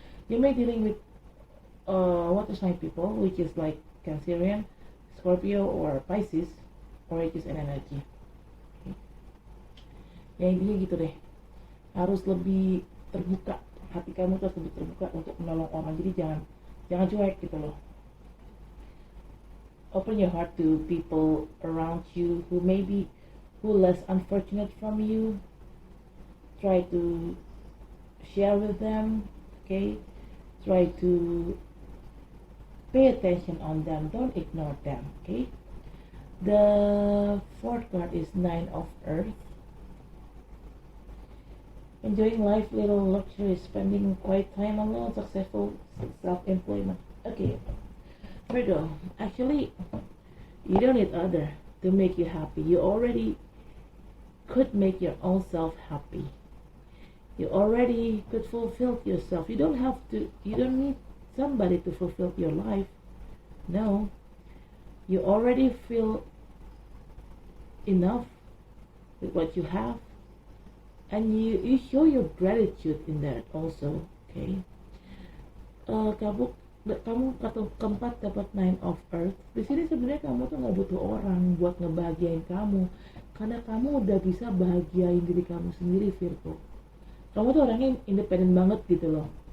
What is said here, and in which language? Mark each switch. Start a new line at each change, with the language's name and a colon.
English: You may dealing with water sign people, which is like Cancerian, Scorpio, or Pisces, or it is an energy.
Indonesian: Okay. Ya intinya gitu deh. Harus lebih terbuka, hati kamu harus lebih terbuka untuk menolong orang. Jadi jangan cuek gitu loh.
English: Open your heart to people around you who less unfortunate from you. Try to share with them, okay? Try to pay attention on them, don't ignore them, okay? The fourth card is Nine of Earth. Enjoying life, little luxury, spending quiet time alone, successful self-employment. Okay, Virgo, actually, you don't need other to make you happy. You already could make your own self happy. You already could fulfill yourself. You don't need somebody to fulfill your life. No, you already feel enough with what you have, and you show your gratitude in that also. Okay.
Indonesian: Kamu keempat dapat Nine of Earth. Di sini sebenarnya kamu tuh nggak butuh orang buat ngebahagiain kamu, karena kamu udah bisa bahagiain diri kamu sendiri, Virgo. Kamu tuh orangnya independen banget gitu loh.